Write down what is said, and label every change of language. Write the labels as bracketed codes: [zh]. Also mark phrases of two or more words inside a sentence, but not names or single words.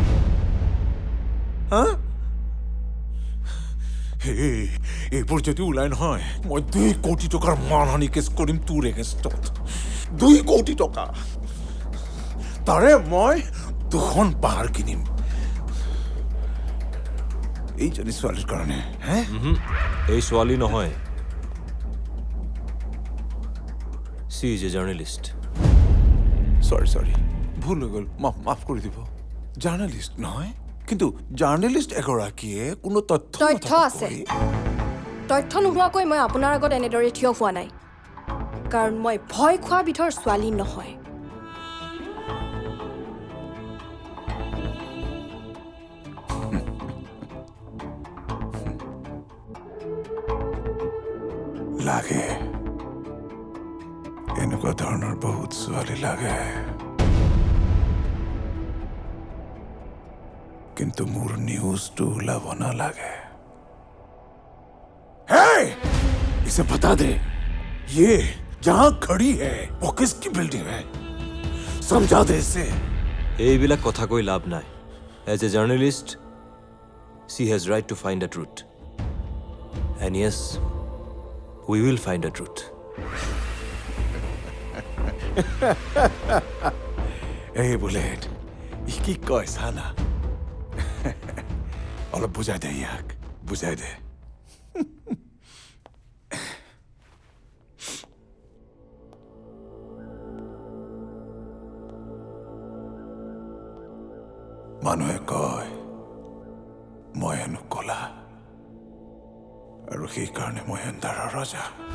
[as] এইবোৰ যদি ওলাই নহয় মই 2 কোটি টকাৰ মানহানি কেছ কৰিম তোৰ এগেইনষ্টত 2 কোটি টকা তাৰে মই 2খন পাহাৰ কিনিম এইজনী ছোৱালীৰ কাৰণে এই ছোৱালী নহয় [en] She is a journalist. Sorry. [as] ভুল হৈ গ'ল মাফ কৰি দিব জাৰ্নেলিষ্ট নহয় কিন্তু জাৰ্নেলিষ্ট এগৰাকীয়ে কোনো তথ্য আছে তথ্য নোহোৱাকৈ মই আপোনাৰ আগত এনেদৰে থিয় হোৱা নাই কাৰণ মই ভয় খোৱা বিধৰ ছোৱালী নহয় লাগে এনেকুৱা ধৰণৰ বহুত ছোৱালী লাগে কিন্তু মোৰ নিউজটো ওলাব নালাগে [hi] इसे बता दे ये जहां खड़ी है वो किसकी बिल्डिंग है समझा दे इसे [as] এইবিলাক কথা কৈ লাভ নাই [en] As a journalist she has right to find the truth and yes we will find the truth [as] এই বুলেট ই কি কয় সানা অলপ বুজাই দে ইয়াক বুজাই দে মানুহে কয় মই হেনো কলা আৰু সেইকাৰণে মই এন্ধাৰৰ ৰজা